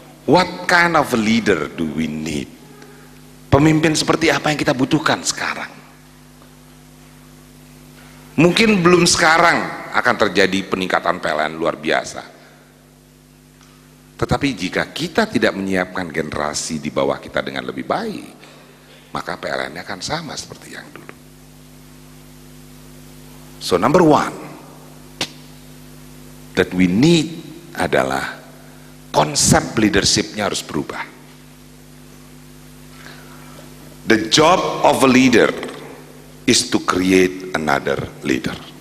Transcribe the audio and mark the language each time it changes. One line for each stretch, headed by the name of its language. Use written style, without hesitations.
English: What kind of a leader do we need?
Indonesian: Pemimpin seperti apa yang kita butuhkan sekarang? Mungkin belum sekarang akan terjadi peningkatan PLN luar biasa. Tetapi jika kita tidak menyiapkan generasi di bawah kita dengan lebih baik, maka PLN-nya akan sama seperti yang dulu.
English: So number one that we need
Indonesian: adalah konsep leadership-nya harus berubah.
English: The job of a leader is to create another leader.